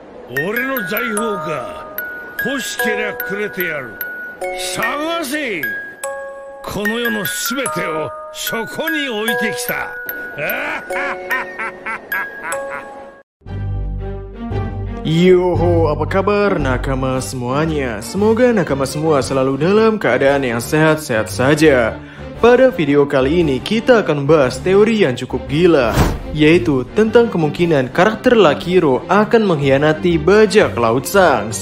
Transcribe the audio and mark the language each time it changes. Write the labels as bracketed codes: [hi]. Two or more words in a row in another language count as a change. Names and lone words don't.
[ja] 俺の財宝か。欲しけりゃくれてやる。探せ。この世のすべてをそこに置いてきた。 [id] Yoho, apa kabar nakama semuanya? Semoga nakama semua selalu dalam keadaan yang sehat-sehat saja. Pada video kali ini kita akan membahas teori yang cukup gila, yaitu tentang kemungkinan karakter Lakiro akan mengkhianati bajak laut Shanks.